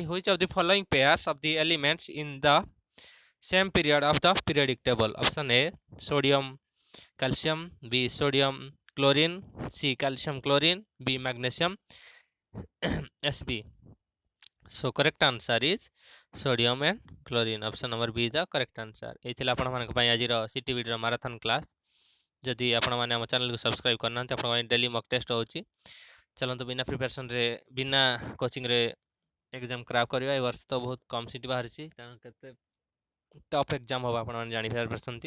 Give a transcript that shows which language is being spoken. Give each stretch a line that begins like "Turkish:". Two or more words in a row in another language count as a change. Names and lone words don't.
English: Which of the following pairs of the elements in the same period of the periodic table? Option A sodium calcium, B sodium chlorine, C calcium chlorine, B magnesium Sb. So correct answer is sodium and chlorine. Option number B is the correct answer.
Odia: এই ଥିଲା ଆପଣ ମାନଙ୍କ ପାଇଁ ଆଜିର ସିଟିଭିଡି ର
English: marathon class.
Odia: ଯଦି ଆପଣମାନେ ଆମ ଚ୍ୟାନେଲକୁ ସବସ୍କ୍ରାଇବ୍ କରିନାହାନ୍ତି, ଆପଣଙ୍କ ପାଇଁ
English: daily mock test
Odia: ହେଉଛି। ଚାଲନ୍ତୁ ବିନା ପ୍ରିପାରେସନ୍ରେ ବିନା କୋଚିଂରେ
English: exam crack
Odia: କରିବା। ଏ ବର୍ଷ ତ ବହୁତ କମ୍ ସିଟ୍ ବାହାରିଛି, ତେଣୁ କେତେ
English: tough exam
Odia: ହେବ ଆପଣମାନେ ଜାଣିପାରୁଛନ୍ତି।